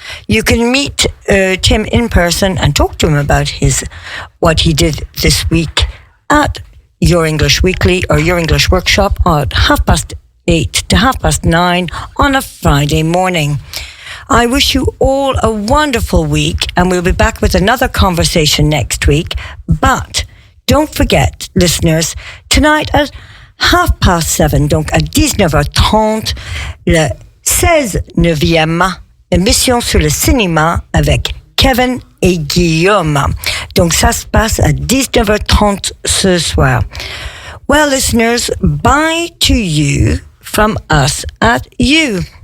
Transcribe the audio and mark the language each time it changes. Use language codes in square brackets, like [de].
[en] You can meet Tim in person and talk to him about what he did this week at Your English Weekly or Your English Workshop at 8:30 to 9:30 on a Friday morning. I wish you all a wonderful week, and we'll be back with another conversation next week. But don't forget, listeners, tonight at 7:30, [fr] donc à 19h30, le 16e émission sur le cinéma avec Kevin et Guillaume. Donc ça se passe à 19h30 ce soir. [en] Well, listeners, bye to you from us at you.